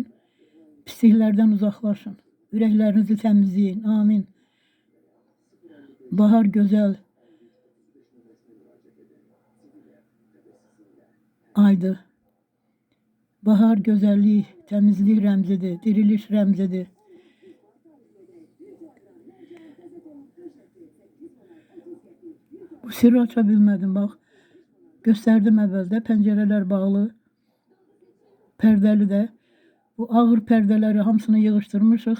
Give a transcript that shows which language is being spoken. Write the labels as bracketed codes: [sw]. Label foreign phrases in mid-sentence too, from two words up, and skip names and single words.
[tr] Pisliklerden uzaklaşın. Yüreklerinizi temizleyin. Amin. Bahar güzel aydı. Bahar güzelliği, temizlik [az] rəmzidir, diriliş rəmzidir. Bu sirri aça bilmədim, bax. Göstərdim əvvəldə, pəncərələr bağlı, pərdəli də. Bu ağır pərdələri hamısını yığışdırmışıq.